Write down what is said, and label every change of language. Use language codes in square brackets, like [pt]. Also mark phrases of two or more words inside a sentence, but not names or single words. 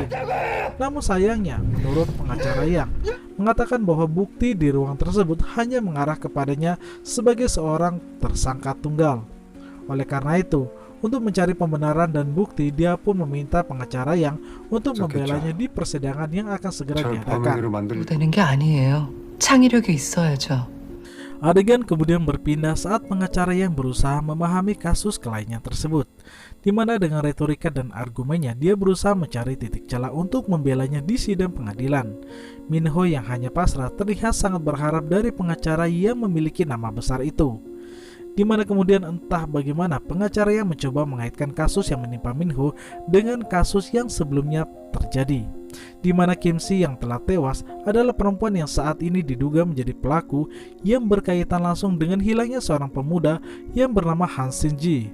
[id] Namun sayangnya, menurut pengacara Yang, mengatakan bahwa bukti di ruang tersebut hanya mengarah kepadanya sebagai seorang tersangka tunggal. Oleh karena itu, untuk mencari pembenaran dan bukti, dia pun meminta pengacara Yang untuk membelanya di persidangan yang akan segera 절 diadakan. [ko] 범인으로 만들 되는 게 아니에요. 창의력이 있어야죠. [id] Adegan kemudian berpindah saat pengacara Yang berusaha memahami kasus kliennya tersebut, di mana dengan retorika dan argumennya dia berusaha mencari titik celah untuk membelanya di sidang pengadilan. Min Ho yang hanya pasrah terlihat sangat berharap dari pengacara yang memiliki nama besar itu, di mana kemudian entah bagaimana pengacara Yang mencoba mengaitkan kasus yang menimpa Min Ho dengan kasus yang sebelumnya terjadi, di mana Kim Si yang telah tewas adalah perempuan yang saat ini diduga menjadi pelaku yang berkaitan langsung dengan hilangnya seorang pemuda yang bernama Han Shin Ji.